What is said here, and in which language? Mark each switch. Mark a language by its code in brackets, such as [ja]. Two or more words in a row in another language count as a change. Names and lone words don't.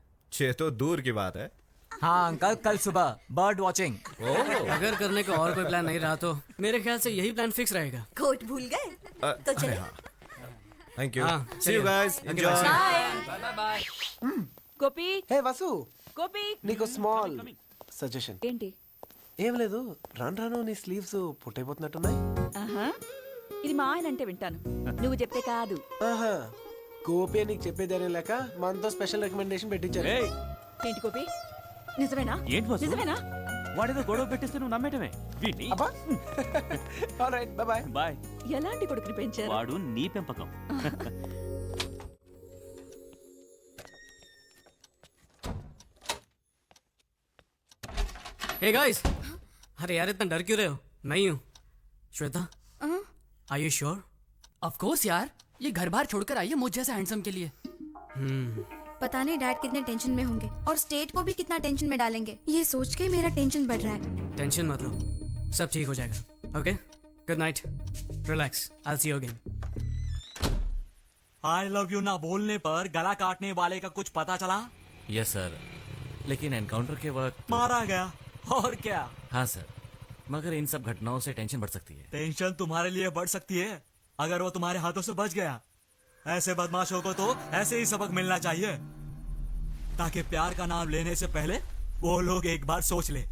[hi] 6 तो दूर की बात है। हाँ अंकल, कल सुबह [en] bird watching. [hi] अगर करने का और कोई प्लान नहीं रहा तो मेरे ख्याल से यही प्लान फिक्स रहेगा। कोट भूल गए तो चले। [en] thank you. [hi] हाँ, [en] see you guys, enjoy. bye bye. [te] గోపి హే వసు, గోపి నీకు [en] small suggestion. [te] ఏంటి? ఏం లేదు, రాను రాను నీ స్లీవ్స్ పుట్టైపోతున్నట్టున్నాయి. ఆహా, ఇది మా ఆయన అంటే వింటాను, నువ్వు చెప్తే కాదు. ఆహా, గోపి నీకు చెప్పేదానే లేక మనతో [en] special recommendation [te] పెట్టించారు. ఏంటి గోపి, నిజమేనా? ఏంటి వసు? నిజమేనా? వాడేదో గొడవ పెట్టేస్తే నువ్వు నమ్మేటమే. వీడిని అబ్బా. [en] alright, bye bye. [te] బాయ్. ఎలాంటి కొడుకుని పెంచారు? వాడు నీ పెంపకం. [en] hey guys, [hi] अरे यार इतना डर क्यों रहे हो? मैं ही हूँ, श्वेता। [en] are you sure? of course [hi] यार, ये घर बार छोड़कर आई है मुझ जैसे हैंडसम के लिए। पता नहीं डैड कितने टेंशन में होंगे और स्टेट को भी कितना टेंशन में डालेंगे। ये सोच के मेरा टेंशन बढ़ रहा है। टेंशन मत लो, सब ठीक हो जाएगा। [en] okay, good night, relax, I will see you again. I love you [hi] ना बोलने पर गला काटने वाले का कुछ पता चला? [en] yes sir, [hi] लेकिन एनकाउंटर के वक्त मारा गया। और क्या? हाँ सर, मगर इन सब घटनाओं से टेंशन बढ़ सकती है। टेंशन तुम्हारे लिए बढ़ सकती है अगर वो तुम्हारे हाथों से बच गया। ऐसे बदमाशों को तो ऐसे ही सबक मिलना चाहिए, ताकि प्यार का नाम लेने से पहले वो लोग एक बार सोच ले।